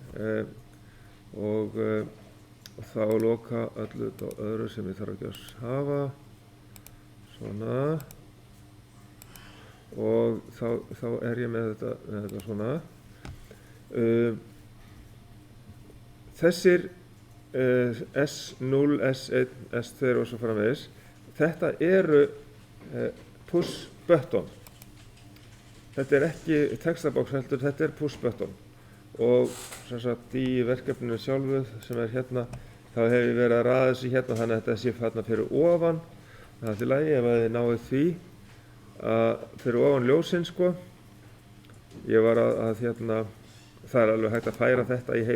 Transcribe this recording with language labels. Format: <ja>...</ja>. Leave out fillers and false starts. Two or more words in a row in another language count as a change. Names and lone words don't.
<is>og þá loka öllu á öðru sem ég þarf ekki að hafa svona og þá er ég með þetta svona þessir S0, S1, S2 og svo framvegis þetta eru</is> <en>push button</en> <is>þetta er ekki textabox heldur, þetta er</is> <en>push button</en> <is>og sem sagt í verkefninu sjálfu sem er hérna þá hef ég verið að raða þessu hérna þannig að þetta sé þarna fyrir ofan það er til lagi ef þið náið því fyrir ofan ljósin sko ég var að hérna það er alveg hægt að færa þetta í</is>